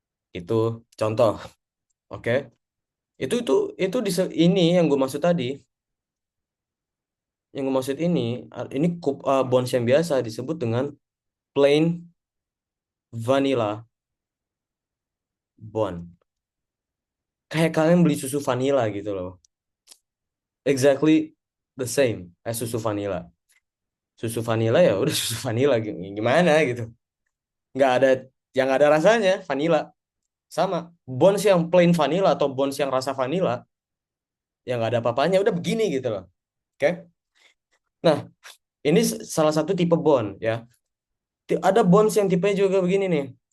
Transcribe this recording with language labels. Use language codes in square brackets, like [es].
[id] Itu contoh, oke? Itu ini yang gue maksud tadi. Yang gue maksud ini bonds yang biasa disebut dengan plain vanilla bond. Kayak kalian beli susu vanilla gitu loh. [en] Exactly the same as [id] susu [en] vanilla. [id] Susu vanilla ya udah susu vanilla gimana gitu. Nggak ada yang ada rasanya vanilla. Sama bonds yang plain vanilla atau bonds yang rasa vanilla yang nggak ada apa-apanya udah begini gitu loh. Oke? Nah, ini salah satu tipe bond ya. Ada bonds yang tipenya juga begini nih.